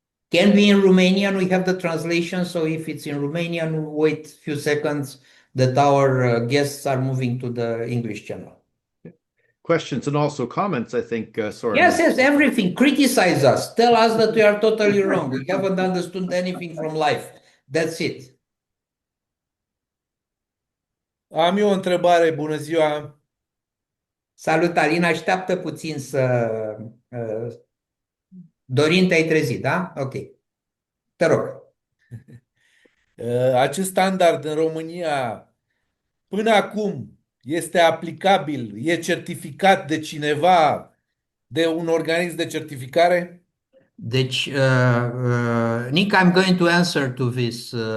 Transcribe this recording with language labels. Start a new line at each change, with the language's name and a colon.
English: Can be in Romanian. We have the translation. So if it's in Romanian, we'll wait a few seconds that our guests are moving to the English channel. Questions and also comments, I think, Soren. Yes, everything. Criticize us. Tell us that we are totally wrong. We haven't understood anything from life. That's it.
Romanian: Am eu o întrebare, bună ziua. Salut, Alin, așteaptă puțin să... Dorin, te-ai trezit, da? Ok. Te rog. Acest standard în România, până acum, este aplicabil, e certificat de cineva, de un organism de certificare?
English: Deci, Nick, I'm going to answer to this.